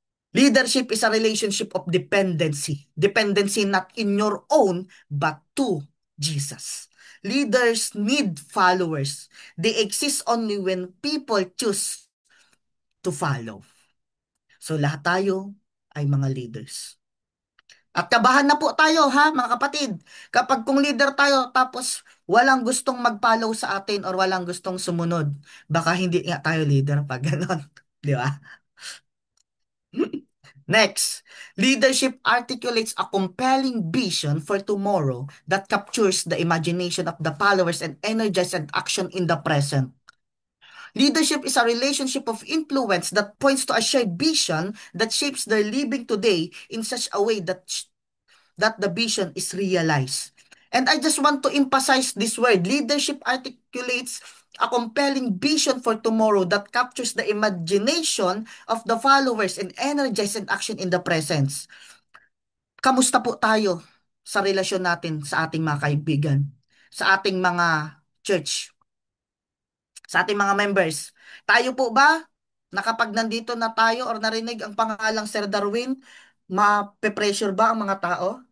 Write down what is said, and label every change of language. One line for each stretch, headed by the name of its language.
English: Leadership is a relationship of dependency. Dependency not in your own, but to Jesus. Leaders need followers. They exist only when people choose to follow.
Filipino: So lahat tayo ay mga leaders. At kabahan na po tayo ha mga kapatid. Kapag kung leader tayo tapos walang gustong mag-follow sa atin or walang gustong sumunod, baka hindi nga tayo leader pag ganon. Di ba?
English: Next, leadership articulates a compelling vision for tomorrow that captures the imagination of the followers and energizes action in the present. Leadership is a relationship of influence that points to a shared vision that shapes their living today in such a way that the vision is realized. And I just want to emphasize this word. Leadership articulates a compelling vision for tomorrow that captures the imagination of the followers and energizes action in the presence.
Filipino: Kamusta po tayo sa relasyon natin sa ating mga kaibigan, sa ating mga church, sa ating mga members? Tayo po ba, na kapag nandito na tayo or narinig ang pangalang Sir Darwin, ma-pressure ba ang mga tao?